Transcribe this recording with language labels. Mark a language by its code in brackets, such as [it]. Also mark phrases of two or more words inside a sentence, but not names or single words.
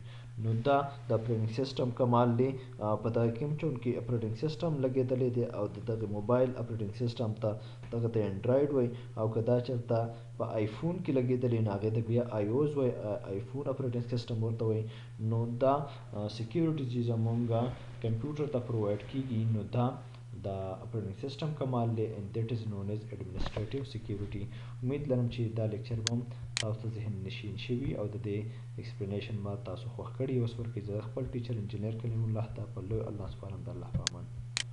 [ps] نو دا د [en] operating system [ps] کمال دی. په دغه کې هم چونکې [en] operating system [ps] لګېدلی دی او د دغې [en] mobile operating system [ps] ته دغه ته انډرایډ وایي، او که دا چېرته په آیفون کې لګېدلی نو هغې ته بیا آی اوز وایي، آیفون [en] operating system [ps] ورته وایي. نو دا سیکیورټي چې زمونږ کمپیوټر ته پرووایډ کېږي نو دا د [en] operating system [ps] کمال دی [en] and that is known as administrative security. [ps] امید لرم چې دا لیکچر به هم تاسو ته ذهن نشین شوي او د دې ایکسپلینیشن ما تاسو خوښ کړي. اوس ورکوي زه خپل [en] teacher engineer [ps] کلیم الله ته په لوی الله سپارم د الله په امان.